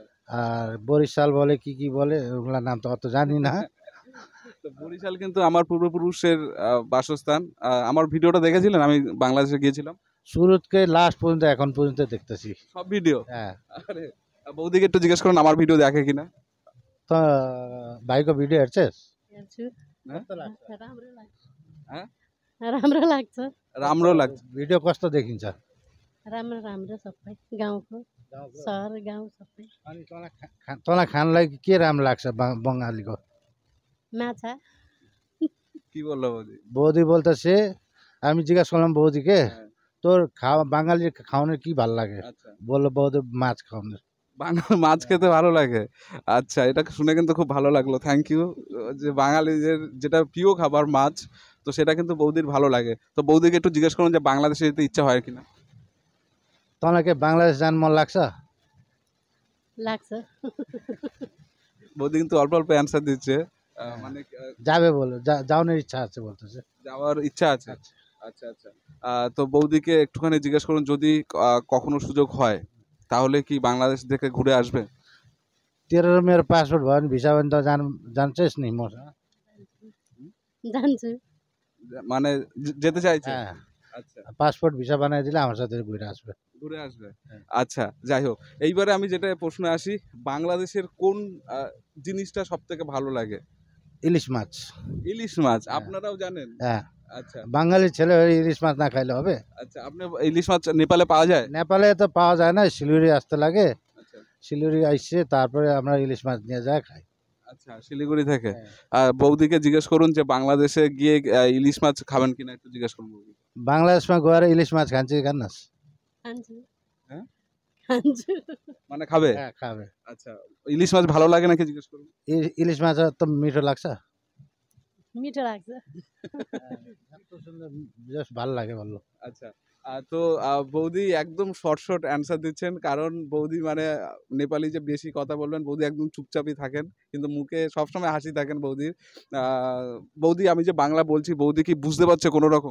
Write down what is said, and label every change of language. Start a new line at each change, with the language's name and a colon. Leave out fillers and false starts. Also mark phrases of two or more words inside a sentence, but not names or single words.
Bangla: আর বরিশাল বলে কি বলে, ওগুলা নাম তো অত জানি না। তো বরিশাল কিন্তু আমার পূর্বপুরুষের বাসস্থান। আমার ভিডিওটা দেখেছিলেন? আমি বাংলাদেশে গিয়েছিলাম শুরু থেকে লাস্ট পর্যন্ত এখন পর্যন্ত দেখতেছি সব ভিডিও। হ্যাঁ। আরে, বৌদিকে একটু জিজ্ঞেস করুন আমার ভিডিও দেখে কিনা।
Nepali: তো भाइको भिडियो हेर्छस्? हेर्छु। कस्तो लाग्छ? राम्रो लाग्छ।
Bangla: হ্যাঁ,
Nepali: राम्रो लाग्छ। राम्रो लाग्छ। भिडियो कस्तो देखिन्छ? राम्रो राम्रो सबै गाउँको। सहर गाउँ सबै अनि तँलाई खानलाई के राम्रो लाग्छ बङ्गालीको? माछा
Bangla: কি বললো বৌদি? বৌদি বলতেছে, আমি জিজ্ঞাসা করলাম বৌদিকে, হ্যাঁ, তোর খাওয়া বাঙালির খাওয়ানোর কি ভালো লাগে? আচ্ছা, বললো বৌদি মাছ খাওয়ানোর। বাঙাল মাছ খেতে ভালো লাগে। আচ্ছা, এটা শুনে কিন্তু খুব ভালো লাগলো,
English: thank you.
Bangla: যে বাঙালিদের যেটা প্রিয় খাবার মাছ, তো সেটা কিন্তু বৌদির ভালো লাগে। তো বৌদিকে একটু জিজ্ঞেস করুন যে বাংলাদেশে যেতে ইচ্ছা হয় কিনা।
Nepali: तँलाई के बाङ्लादेश जानु मन लाग्छ? लाग्छ
Bangla: বৌদি কিন্তু অল্প অল্প অ্যান্সার দিচ্ছে, মানে যাবে বলে যাওয়ানোর ইচ্ছা আছে বলতেছে। যাওয়ার ইচ্ছা আছে। আচ্ছা আচ্ছা, তো বৌদিকে একটুখানি জিজ্ঞেস করুন যদি কখনো সুযোগ হয় তাহলে কি বাংলাদেশ থেকে ঘুরে আসবে?
Nepali: तेरो र मेरो पासपोर्ट भयो भने भिसा भने त जान्छस् नि मसँग? जान्छु
Bangla: মানে যেতে চাইছে? হ্যাঁ, আচ্ছা, পাসপোর্ট ভিসা বানাই দিলে আমার সাথে ঘুরে আসবে। ঘুরে আসবে। হ্যাঁ। আচ্ছা, যাই হোক, এইবারে আমি যেটা প্রশ্নে আসি, বাংলাদেশের কোন জিনিসটা সব থেকে ভালো লাগে? ইলিশ মাছ। ইলিশ মাছ। হ্যাঁ। আপনারাও জানেন? হ্যাঁ, আচ্ছা বাঙালি ছেলে হয়ে ইলিশ মাছ না খাইলে হবে? আচ্ছা, আপনি ইলিশ মাছ নেপালে পাওয়া যায়? নেপালে তো পাওয়া যায় না, শিলিগুড়ি আসতে লাগে। আচ্ছা শিলিগুড়ি আসছে তারপরে আমরা ইলিশ মাছ নিয়ে যাই খাই। আচ্ছা, শিলিগুড়ি থেকে। হ্যাঁ। বৌদিকে জিজ্ঞেস করুন যে বাংলাদেশে গিয়ে ইলিশ মাছ খাবেন কিনা, একটু জিজ্ঞেস করুন বৌদি।
Nepali: বাংলাদেশमा गएर इलिस माछ খাन्छ कि खान्नस्? खान्छु
Bangla: হ্যাঁ?
Nepali: खान्छु
Bangla: মানে খাবে? হ্যাঁ, খাবে। আচ্ছা, ইলিশ মাছ ভালো লাগে নাকি জিজ্ঞেস করুন।
Nepali: इलिस माछ त मिठो लाग्छ? मिठो लाग्छ
Bangla: এত সুন্দর, জাস্ট ভালো লাগে বললো। আচ্ছা, তো বৌদি একদম
English: short short answer
Bangla: দিচ্ছেন, কারণ বৌদি মানে নেপালি যে বেশি কথা বলবেন, বৌদি একদম চুপচাপই থাকেন, কিন্তু মুখে সবসময় হাসি থাকেন বৌদির। বৌদি, আমি যে বাংলা বলছি, বৌদি কি বুঝতে পারছে কোনো রকম?